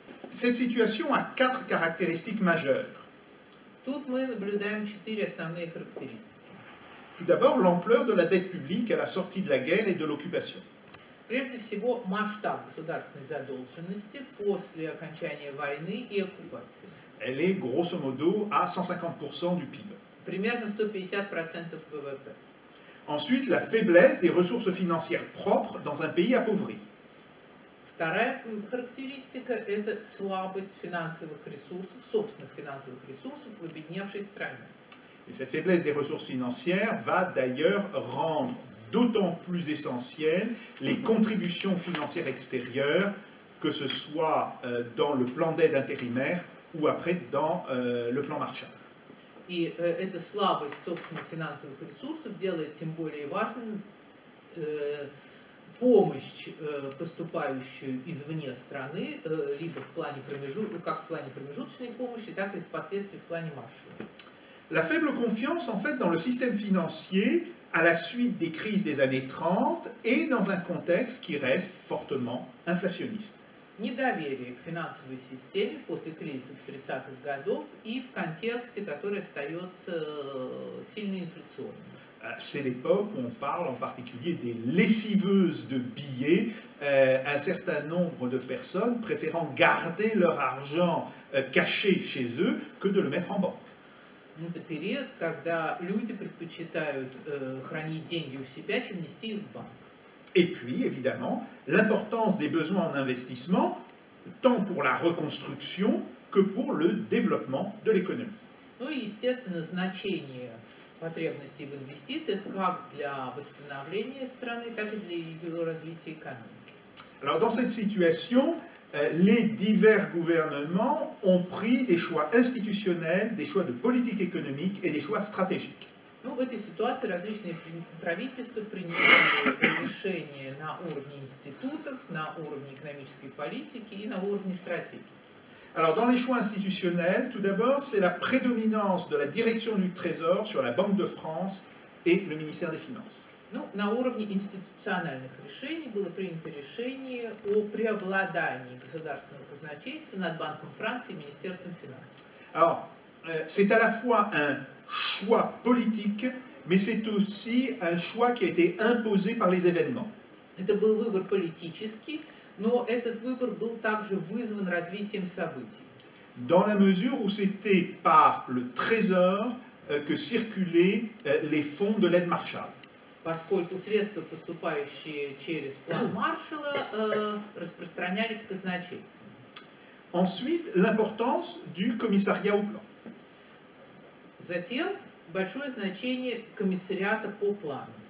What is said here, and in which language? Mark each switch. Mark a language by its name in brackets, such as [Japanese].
[French] Cette situation a 4 caractéristiques majeures. [Russian] Тут мы наблюдаем 4 основные характеристики. [French] Tout d'abord, l'ampleur de la dette publique à la sortie de la guerre et de l'occupation. [Russian] Прежде всего, масштаб государственной задолженности после окончания войны и оккупации. [French] Elle est grosso modo à 150% du PIB. [Russian] Примерно 150% ВВП. [French] Ensuite, la faiblesse des ressources financières propres dans un pays appauvri. [Russian] Вторая характеристика – это слабость финансовых ресурсов, собственных финансовых ресурсов в обедневшей стране. [French] Et cette faiblesse des ressources financières va d'ailleurs rendre d'autant plus essentielles les contributions financières extérieures, que ce soit dans le plan d'aide intérimaire ou après dans le plan Marshall. [Russian] И эта слабость собственных финансовых ресурсов делает тем более важным помощь, поступающую извне страны, либо как в плане промежуточной помощи, так и впоследствии в плане Маршалла. [French] La faible confiance, en fait, dans le système financier à la suite des crises des années 30 et dans un contexte qui reste fortement inflationniste. [Russian] Недоверие к финансовой системе после кризиса 30-х годов и в контексте, который остается сильно инфляционным. [French] C'est l'époque où on parle en particulier des lessiveuses de billets, un certain nombre de personnes préférant garder leur argent caché chez eux que de le mettre en banque. [Russian] Это период, когда люди предпочитают хранить деньги у себя, чем нести их в банк. [French] Et puis, évidemment, l'importance des besoins en investissement, tant pour la reconstruction que pour le développement de l'économie. [Russian] Ну и, естественно, значение потребностей в инвестициях как для восстановления страны, так и для ее развития экономики. [French] Alors, dans cette situation, les divers gouvernements ont pris des choix institutionnels, des choix de politique économique et des choix stratégiques. [Russian] Ну, в этой ситуации различные правительства принимали решения на уровне институтов, на уровне экономической политики и на уровне стратегии. [French] Alors, dans les choix institutionnels, tout d'abord, c'est la prédominance de la direction du Trésor sur la Banque de France et le ministère des Finances. [Russian] Ну, на уровне институциональных решений было принято решение о преобладании государственного казначейства над Банком Франции и Министерством финансов. [French] Alors, c'est à la fois un choix politique, mais c'est aussi un choix qui a été imposé par les événements. [Russian] Это был выбор политический, но этот выбор был также вызван развитием событий. [French] Dans la mesure où c'était par le Trésor que circulaient les fonds de l'aide Marshall. [Russian] Поскольку средства, поступающие через план Маршалла, распространялись в казначейство. [French] Ensuite, l'importance du commissariat au plan. [Russian] Затем большое значение комиссариата по плану.